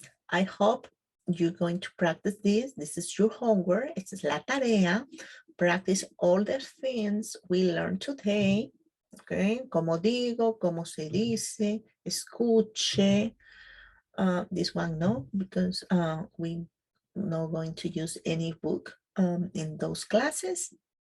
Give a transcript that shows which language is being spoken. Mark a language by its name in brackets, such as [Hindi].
[English] I hope you're going to practice this. This is your homework. [Spanish] Esta es la tarea. [English] Practice all the things we learned today. [Spanish] Okay, como digo, como se dice, escuche. [English] This one, no, because we're not going to use any book in those classes.